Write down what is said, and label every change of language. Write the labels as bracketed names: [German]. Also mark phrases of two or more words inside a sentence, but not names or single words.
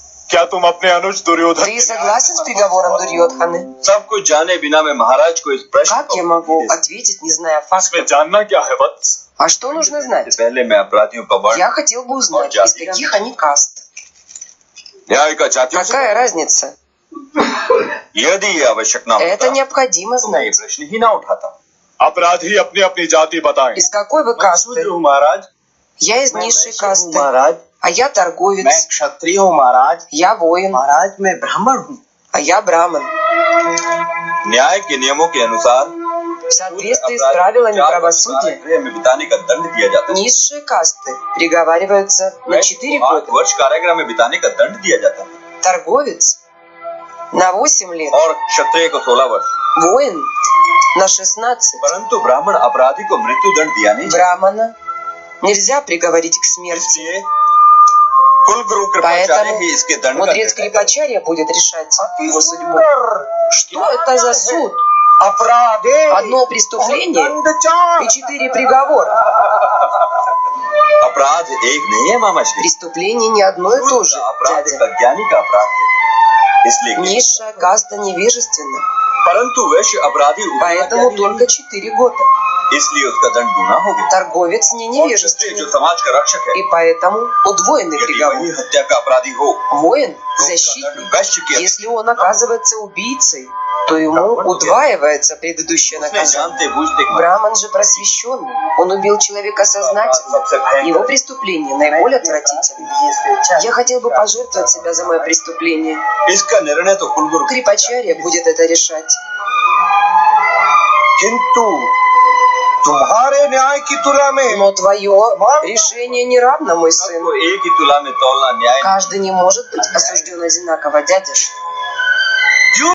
[Hindi] क्या तुम अपने अनुज दुर्योधन? [Russian] Ты согласен с приговором Дурьодханы? [Hindi] सब कुछ जाने बिना मैं महाराज को इस प्रश्न [Russian] Как я могу ответить, не зная [Hindi] इसमें [Russian] фактов? [Hindi] जानना क्या है वत्स? [Russian] А что нужно знать? [Hindi] पहले मैं अपराधियों का वर्ण [Russian] Я хотел бы узнать, из каких они каст. [Hindi] न्याय का जातियों से [Russian] Какая разница? [Hindi] यदि ये आवश्यक ना [Russian] Это [Hindi] होता [Russian] необходимо [Hindi] तो मैं ये [Russian] знать. [Hindi] प्रश्न ही ना उठाता। अपराधी अपनी अपनी जाति बताएं। [Russian] Из какой вы [Hindi] मैं [Russian] касты? [Hindi] शूद्र हूँ महाराज, [Russian] Я из [Hindi] मैं [Russian] низшей [Hindi] वैश्य हूँ [Russian] касты. [Hindi] महाराज, [Russian] А я [Hindi] मैं [Russian] торговец. [Hindi] क्षत्रिय हूँ महाराज, [Russian] Я воин. [Hindi] महाराज मैं ब्राह्मण हूँ। [Russian] А я браман. [Hindi] न्याय के नियमों के अनुसार [Russian] В соответствии с правилами правосудия [Hindi] गृह में बिताने का दंड दिया जाता है। [Russian] низшие касты приговариваются на [Hindi] वैश्य 4 को 8 [Russian] года. [Hindi] वर्ष कारागृह में बिताने का दंड दिया जाता है [Russian] Торговец на 8 лет. [Hindi] और क्षत्रिय को 16 वर्ष। [Russian] Воин на 16. [Hindi] परंतु ब्राह्मण अपराधी को मृत्यु दंड दिया नहीं जाता। [Russian] Брамана нельзя приговорить к смерти. [Hindi] इसलिए कुल गुरु कृपाचार्य [Russian] Поэтому [Hindi] ही इसके दंड का [Russian] мудрец [Hindi] निर्णय करें। [Russian] Крипачарья будет решать его судьбу. Что это за суд? [Hindi] अपराधे [Russian] Одно преступление и 4 приговора. [Hindi] अपराध एक नहीं है मामा श्री। [Russian] Преступление не одно и то же, [Hindi] अपराध [Russian] дядя. [Hindi] अज्ञानी का अपराध है, इसलिए [Russian] Низшая каста невежественна, [Hindi] परंतु वैश्य अपराधी [Russian] поэтому только 4 года. [Hindi] इसलिए उसका दंड दूना हो गया। [Russian] Торговец не [Hindi] और क्षत्रिय [Russian] невежественный, [Hindi] जो समाज का रक्षक है, [Russian] и поэтому удвоенный [Hindi] यदि [Russian] приговор. [Hindi] वही हत्या का अपराधी हो [Russian] Воин, [Hindi] तो उसका [Russian] защитник, [Hindi] दंड वैश्य की [Russian] если он оказывается убийцей, то ему удваивается предыдущее [Hindi] उसने [Russian] наказание. [Hindi] जानते बूझते [Russian] Браман же просвещенный, он убил человека сознательно. Его преступление наиболее отвратительно. Я хотел бы пожертвовать себя за мое преступление. [Hindi] इसका निर्णय तो कुलगुरु [Russian] Крипачарья будет это решать. [Hindi] किंतु तुम्हारे न्याय की तुला में [Russian] Но твое решение не равно, мой сын. [Hindi] सबको एक ही तुला में तौलना न्याय [Russian] Каждый не может быть осужден одинаково, дядя.